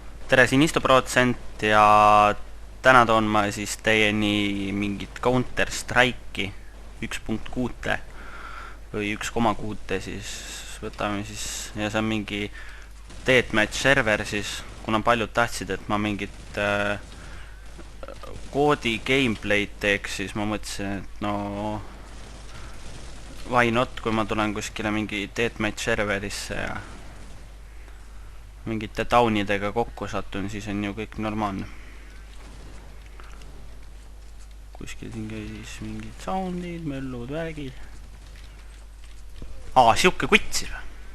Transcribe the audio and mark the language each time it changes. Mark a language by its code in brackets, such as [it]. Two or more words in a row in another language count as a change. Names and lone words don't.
[et] tere, siin Isto% ja täna toon ma siis teieni mingit Counter-Strike'i 1.6 või 1,6 siis võtame siis, ja see on mingi deathmatch server siis, kuna paljud tahtsid, et ma mingit koodi gameplay'd teeks, siis ma mõtlesin, et no [en] why not, [et] kui ma tulen kuskile mingi deathmatch serverisse ja mingite taunidega kokku satun, siis on ju kõik normaalne. Kuskil siin käis mingid soundid, möllud, värgid. Siuke kutt siis või?